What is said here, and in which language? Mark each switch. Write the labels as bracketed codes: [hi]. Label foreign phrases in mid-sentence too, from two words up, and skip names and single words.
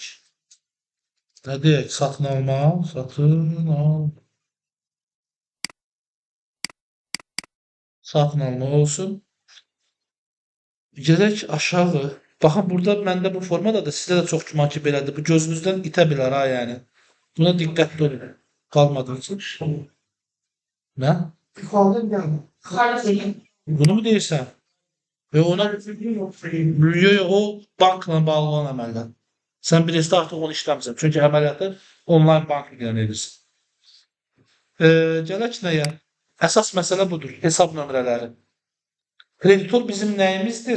[az] Nə deyək? Satın alma. Satın alma olsun. Gedək aşağı. Baxın, burada məndə bu formada da sizdə də çox güman ki, belədir. Bu gözünüzdən itə bilər ha, yəni. Buna diqqətli olun. Qalmadığınız üçün. Nə? [tr] Yukarıda geldi. Hayır. [az] Bunu mu deyirsən? Və ona o bankla bağlı olan əməliyyat. Sən bilirsən artıq onu işləmirsən. Çünki əməliyyatı onlayn bank ilə edirsən. Gələk nəyə? Əsas məsələ budur. Hesab nömrələri. Kreditor bizim nəyimizdir?